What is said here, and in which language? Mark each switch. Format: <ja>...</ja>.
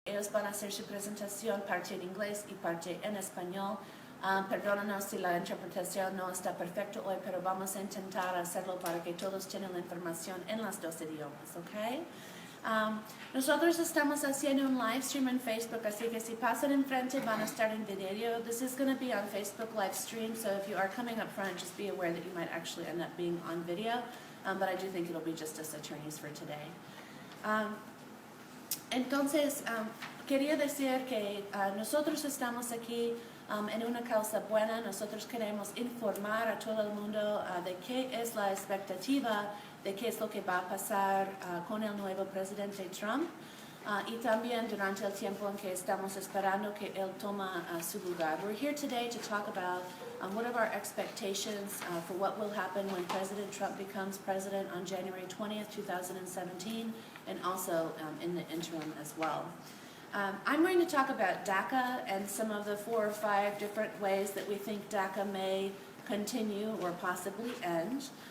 <es>Ellos van a hacer su presentación, parte en inglés y parte en español. Perdónanos si la interpretación no está perfecta hoy, pero vamos a intentar hacerlo para que todos tengan la información en los dos idiomas, ¿ok? Nosotros estamos haciendo un live stream en Facebook, así que si pasan enfrente van a estar en video.</es> <en>This is going to be on Facebook live stream, so if you are coming up front, just be aware that you might actually end up being on video, but I do think it'll be just as attorneys for today.</en> <es>Entonces, quería decir que nosotros estamos aquí en una causa buena. Nosotros queremos informar a todo el mundo de qué es la expectativa, de qué es lo que va a pasar con el nuevo presidente Trump y también durante el tiempo en que estamos esperando que él toma su lugar.</es> <en>We're here today to talk about what are our expectations for what will happen when President Trump becomes president on January 20th, 2017, and also in the interim as well. I'm going to talk about DACA and some of the 4 or 5 different ways that we think DACA may continue or possibly end.</en>